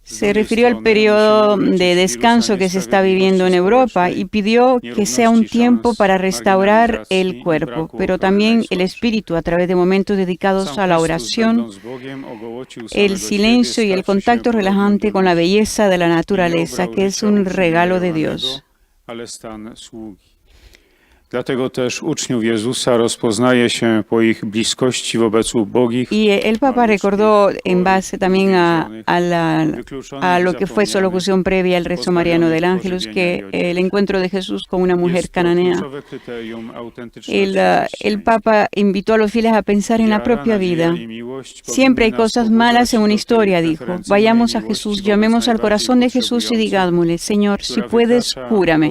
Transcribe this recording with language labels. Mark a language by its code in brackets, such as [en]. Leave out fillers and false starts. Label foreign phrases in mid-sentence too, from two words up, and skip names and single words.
[es] Se refirió al periodo de descanso que se está viviendo en Europa y pidió que sea un tiempo para restaurar el cuerpo, pero también el espíritu a través de momentos dedicados a la oración, el silencio y el contacto relajante con la belleza de la naturaleza, que es un regalo de Dios. [pl] Dlatego też uczniów Jezusa rozpoznaje się po ich bliskości wobec ubogich. [es] Y el Papa recordó en base también a lo que fue su locución previa al rezo mariano del Ángelus, que el encuentro de Jesús con una mujer cananea. El Papa invitó a los fieles a pensar en la propia vida. Siempre hay cosas malas en una historia, dijo. Vayamos a Jesús, llamemos al corazón de Jesús y digámosle, Señor, si puedes, cúrame.